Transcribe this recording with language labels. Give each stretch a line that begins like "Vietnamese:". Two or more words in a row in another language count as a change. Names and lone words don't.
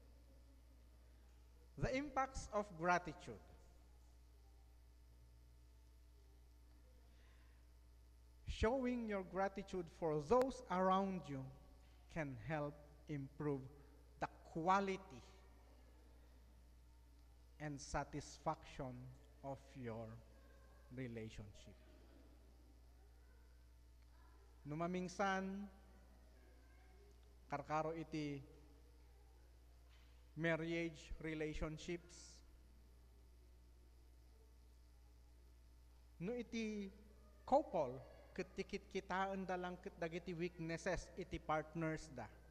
English: The impacts of gratitude. Showing your gratitude for those around you can help improve the quality and satisfaction of your relationship.
Iloko: Numaminsan, karkaro iti
English: marriage relationships.
Iloko: No iti couple, ketikit kitaan da lang ket dagiti weaknesses iti partners da.